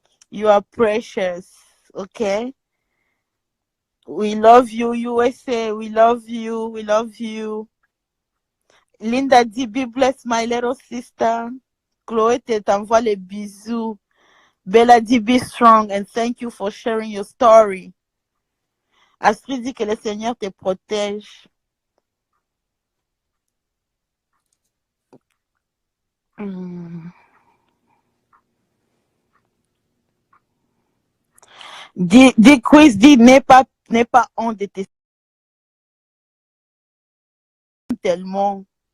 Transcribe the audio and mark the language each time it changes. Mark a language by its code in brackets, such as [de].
[en] You are precious. Okay? We love you, USA. We love you. We love you. Linda [fr] dit, [en] be blessed, my little sister. [fr] Chloé t'envoie les bisous. [en] Bella [fr] dit, [en] be strong and thank you for sharing your story. [fr] Astrid dit que le Seigneur te protège. Dit Chris dit, n'est pas honte de tes tellement.